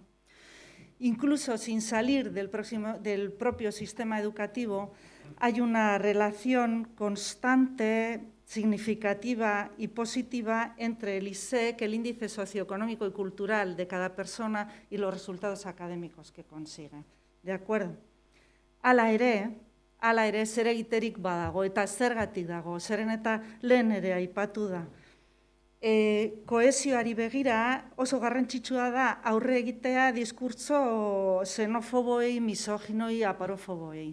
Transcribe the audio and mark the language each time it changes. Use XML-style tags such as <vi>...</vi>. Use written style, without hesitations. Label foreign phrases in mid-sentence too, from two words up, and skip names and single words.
<es>Incluso sin salir del propio sistema educativo, hay una relación constante, significativa y positiva entre el ISEC, el índice socioeconómico y cultural de cada persona, y los resultados académicos que consigue. ¿De acuerdo?</es> <eu>Hala ere, zer egiterik badago eta zergatik dago, zeren eta lehen ere aipatu da. Kohesioari begira oso garrantzitsua da aurre egitea diskurtso xenofoboei, misoginoi, aparofoboei.</eu>